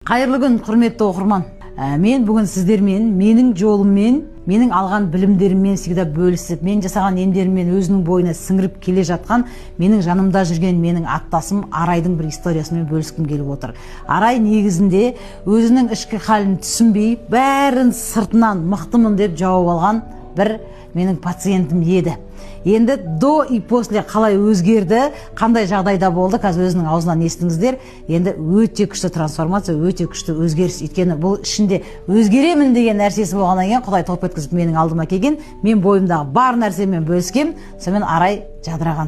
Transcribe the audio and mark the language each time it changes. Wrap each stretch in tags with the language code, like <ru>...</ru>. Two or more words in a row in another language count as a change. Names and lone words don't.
<kk>Қайырлы күн, құрметті оқырман. Мен бүгін сіздермен, менің жолыммен, менің алған білімдеріммен всегда бөлісіп, мен жасаған емдеріммен өзінің бойына сіңіріп келе жатқан, менің жанымда жүрген менің аттасым Арайдың бір историясымен бөліскім келіп отыр. Арай негізінде өзінің ішкі халін түсінбей, бәрін сыртынан мықтымын деп жауап алған бір менің пациентім еді. Енді</kk> <ru>до и после</ru> <kk>қалай өзгерді, қандай жағдайда болды, қазір өзінің аузынан естіңіздер. Енді өте күшті трансформация, өте күшті өзгеріс. Өйткені бұл ішінде өзгеремін деген нәрсесі болғаннан кейін Құдай топ еткізіп менің алдыма келген, мен бойымдағы бар нәрсемен бөліскем, сонымен Арай жадыраған.</kk>